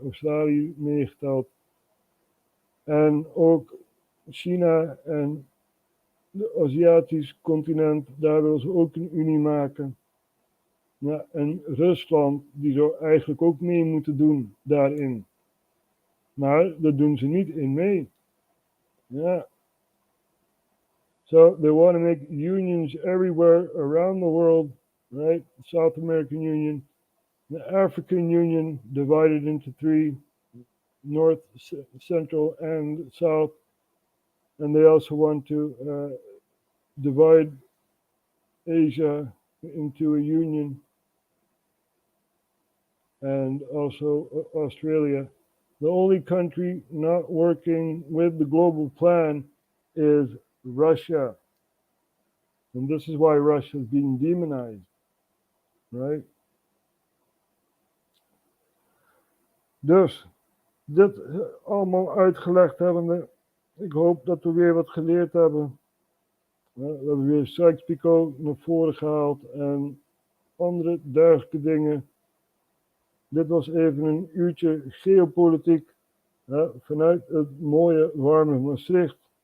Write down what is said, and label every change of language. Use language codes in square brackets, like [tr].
[nl] Australië meegeteld. En ook China en de Aziatisch continent, daar willen ze ook een unie maken. Ja, en Rusland, die zou eigenlijk ook mee moeten doen daarin. Maar daar doen ze niet in mee. Ja. [en] So they want to make unions everywhere around the world, right? The South American Union, the African Union divided into three, North, Central, and South. And they also want to divide Asia into a union. And also Australia. The only country not working with the global plan is Russia. And this is why Russia is being demonized, right? [nl] Dus, dit allemaal uitgelegd hebbende, ik hoop dat we weer wat geleerd hebben. We hebben weer Sykes-Picot naar voren gehaald en andere dergelijke dingen. Dit was even een uurtje geopolitiek vanuit het mooie, warme Maastricht.